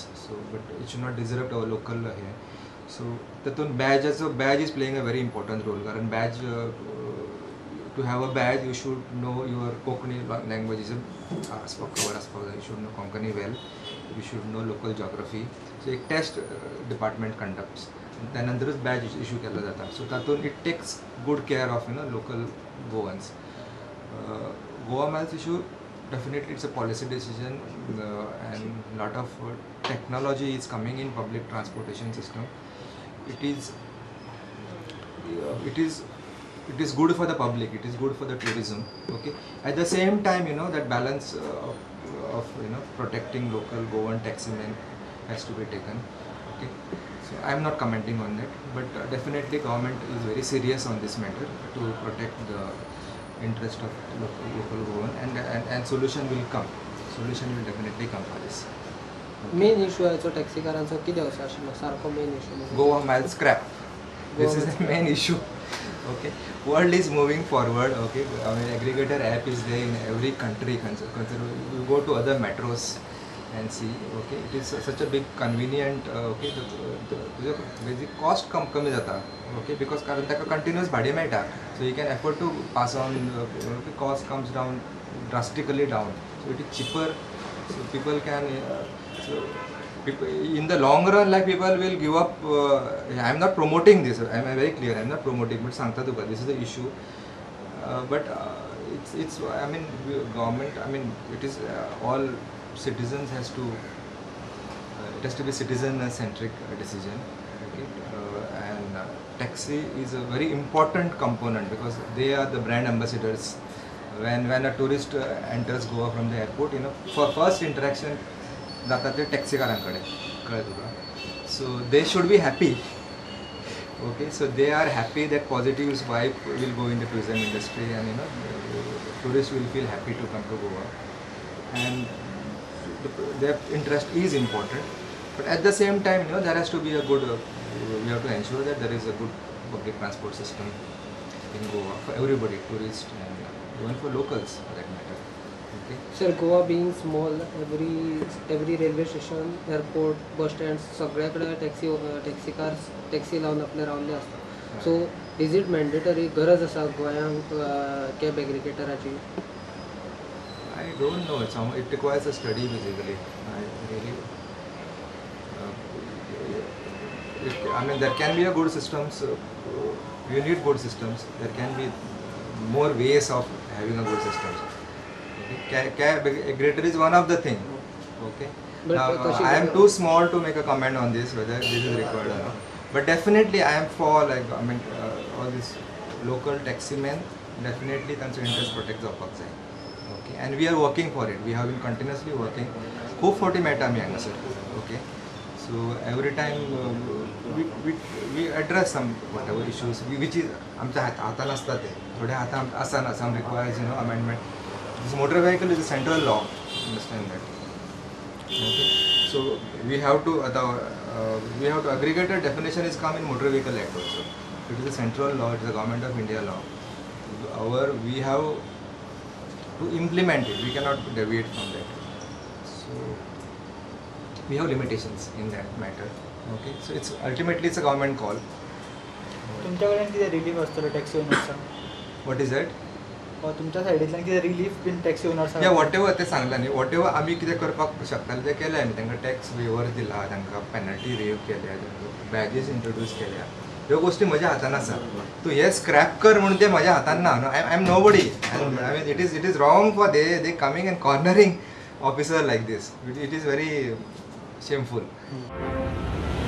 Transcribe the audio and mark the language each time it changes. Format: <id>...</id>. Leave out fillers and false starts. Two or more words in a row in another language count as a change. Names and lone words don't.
<en>So, but it should not disrupt our local here. So, tatun badge is playing a very important role. Current badge, to have a badge, you should know your Konkani language is you should know Konkani well. You should know local geography. So, a test department conducts.</en> <kok>त्यानंतरच</kok> <en>badge issue</en> <kok>केला जाता.</kok> <en>सो तातूंत it takes good care of local Goans. Goa Miles issue definitely it's a policy decision and lot of technology is coming in public transportation system. It is good for the public, it is good for the tourism. Okay, at the same time that balance of protecting local Goan taximen has to be taken. Okay, so I am not commenting on that, but definitely government is very serious on this matter to protect the interest of local Goan, and solution will come. Solution will definitely come for this. main issue</en> <kok>आहे तो टॅक्सीकारांचो कितें असो आशिल्लो सारको</kok> <en>main issue Goa Miles scrap. This is the main issue. Okay, world is moving forward. Okay, I mean aggregator app is there in every country. You go to other metros and see. Okay, it is such a big convenient. Okay, the basic cost</en> <kok>कमी जाता. Okay, because कारण ताका continuous भाडे मेळटा,</kok> <en>so you can afford to pass on. The cost comes down drastically down, so it is cheaper. So people can. So in the long run, like people will give up. I am not promoting this. I am very clear. I am not promoting, but</en> <kok>सांगता तुका</kok> <en>this is the issue. But it's. I mean, government. I mean, it is all citizens has to. It has to be citizen-centric decision. Okay, and taxi is a very important component because they are the brand ambassadors. When a tourist enters Goa from the airport, for first interaction,</en> <kok>जाता ते टॅक्सीकारांकडे, कळ्ळें तुका.</kok> <en>So they should be happy. Okay, so they are happy that positive vibe will go in the tourism industry, and tourists will feel happy to come to Goa, and their interest is important. But at the same time, there has to be a good. We have to ensure that there is a good public transport system in Goa for everybody, tourists and even for locals for that matter. Okay. सर गोवा being small, every railway station, airport, bus stands</en> <kok>सगळ्याकडे टॅक्सी लावून आपले रावल्ले असतात.</kok> <en>so is it mandatory</en> <kok>गरज आसा गोंयांक कॅब एग्रिगेटराची?</kok> <en>I don't know. It requires a study basically. I mean, there can be a good systems. You need good systems. There can be more ways of having a good systems. Okay. Cab aggregator is one of the thing. Okay. But now, I am too small to make a comment on this whether this is required or not. But definitely I am for all these local taxi men.</en> <kok>Definitely त्यांचे</kok> <en>interest protect</en> <kok>जावपाक जाय.</kok> <en>Okay. And we are working for it. We have been continuously working.</en> <kok>खूप फावटी मेळटा आमी हांगासर.</kok> <en>Okay. So every time we address some whatever issues which is</en> <kok>आमच्या हातान आसता ते थोडे हातान आसना.</kok> <en>Some requires amendment. This motor vehicle is a central law. Understand that. Okay. So we have to aggregator definition is come in Motor Vehicle Act also. It is a central law. It is a Government of India law. We have to implement it. We cannot deviate from that. So we have limitations in that matter. Okay. So ultimately it's a government call.</en> <kok>तुमच्या कडेन कितें रिलीफ आसतलो टॅक्सी ओनर्सांक?</kok> <en>What is that?</en> <kok>तुमच्या सायडींतल्यान कितें रिलीफ बीन टॅक्सी ओनर्सांक? या वॉटेवर ते सांगला न्ही वॉटेवर आमी कितें करपाक शकताले ते केलें आमी. तांकां</kok> <en>tax waiver</en> <kok>दिला, तांकां</kok> <en>penalty waive</en> <kok>केल्या,</kok> <en>badges introduce</en> <kok>केल्या. ह्यो गोष्टी म्हज्या हातान आसा. तूं हे स्क्रॅप कर म्हणून ते म्हज्या हातान ना.</kok> <en>I am nobody. I mean it is wrong for they coming and cornering officer like this. It is very shameful.</en>